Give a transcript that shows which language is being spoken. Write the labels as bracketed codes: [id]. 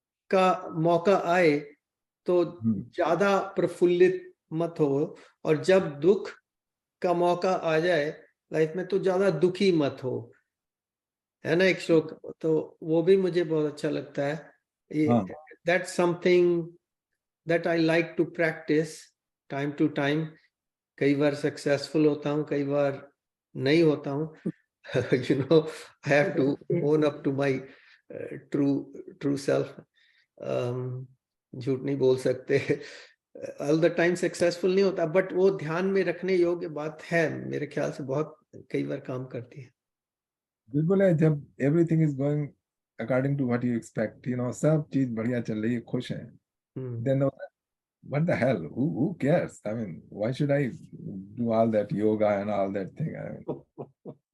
[hi] का मौका आए तो ज्यादा प्रफुल्लित मत हो, और जब दुख का मौका आ जाए लाइफ में तो ज्यादा दुखी मत हो, है ना एक श्लोक, तो वो भी मुझे बहुत अच्छा लगता है। हाँ। [en] That's something that I like to practice time to time. [hi] कई बार सक्सेसफुल होता हूँ, कई बार नहीं होता हूँ। [en] You know, I have to own up to my true self. [hi] झूठ नहीं बोल सकते। [en] all the time [hi] सक्सेसफुल नहीं होता, बट वो ध्यान में रखने योग्य बात है, मेरे ख्याल से बहुत कई बार काम करती है। बिल्कुल है, [en] जब everything is going according to what you expect, you know, [hi] सब चीज बढ़िया चल रही है, खुश है, [en] then what the hell, who cares, I mean, why should I do all that yoga and all that thing, I mean,